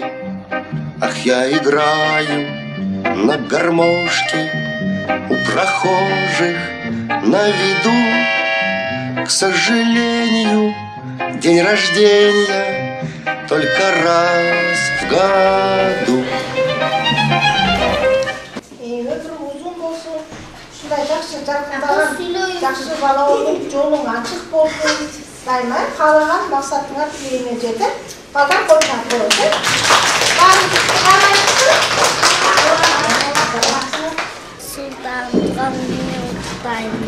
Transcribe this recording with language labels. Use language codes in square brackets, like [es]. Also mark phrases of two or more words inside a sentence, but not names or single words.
[ru] Ах, я играю на гармошке у прохожих на виду. К сожалению, день рождения только раз в году. [kk] Жақсы бала болып, жолың ашық болсын, дайма, қалаған мақсатыңа тілегіңе жетіп, балдан қоймақ болсын. Сұлтан туған күніңе құттықтаймын.